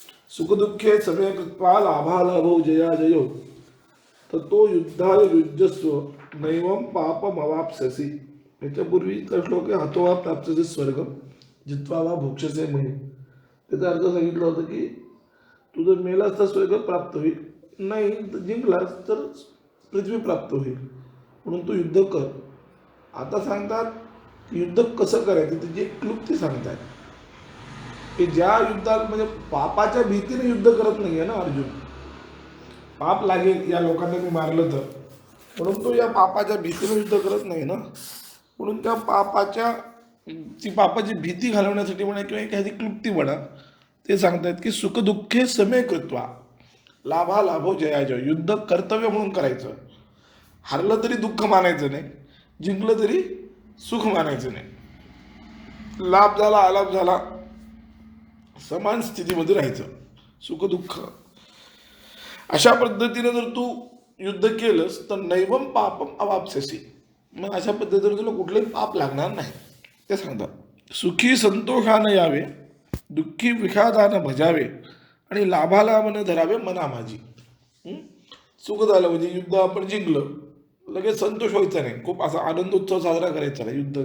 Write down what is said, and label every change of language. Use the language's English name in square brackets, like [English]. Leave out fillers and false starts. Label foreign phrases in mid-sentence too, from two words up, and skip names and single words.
[Sanskrit] सुखदुःखे समे कृत्वा लाभालाभो जयाजयो ततो युद्धाय युज्यस्व नैवं पापमवाप्स्यसि. [Marathi] याच्यापूर्वीचा श्लोक आहे [Sanskrit] हतो वा प्राप्स्यसे स्वर्गम जित्वा वा भोक्ष्यसे मही. [Marathi] त्याचा अर्थ सांगितलं होतं की तू जर मेलास तर स्वर्ग प्राप्त होईल, नाही तर जिंकलास तर पृथ्वी प्राप्त होईल, म्हणून तू युद्ध कर. आता सांगतात की युद्ध कसं करायचं त्याची एक क्लुप्ती सांगतात की ज्या युद्धात म्हणजे पापाच्या भीतीने युद्ध करत नाहीये ना अर्जुन. पाप लागेल या लोकांना मी मारलं तर, म्हणून तो या पापाच्या भीतीने युद्ध करत नाही ना. म्हणून त्या ती पापाची भीती घालवण्यासाठी म्हणा किंवा एखादी क्लुप्ती म्हणा ते सांगतात की [Sanskrit] सुखदुःखे समे कृत्वा लाभालाभो जयाजय. [Marathi] युद्ध कर्तव्य म्हणून करायचं. हरलं तरी दुःख मानायचं नाही, जिंकलं तरी सुख मानायचं नाही. लाभ झाला अलाभ झाला समान स्थितीमध्ये राहायचं. सुख दुःख अशा पद्धतीने जर तू युद्ध केलंस तर [Sanskrit] नैवम पापम अवाप्स्यसि. [Marathi] मग अशा पद्धतीने तुला कुठलंही पाप लागणार नाही ते सांगतात. सुखी संतोषानं यावे, दुःखी विषादानं भजावे आणि लाभालाभानं धरावे मना माझी. सुख झालं म्हणजे युद्ध आपण जिंकलं लगेच संतोष व्हायचा नाही, खूप असा आनंद उत्सव साजरा करायचा नाही युद्ध.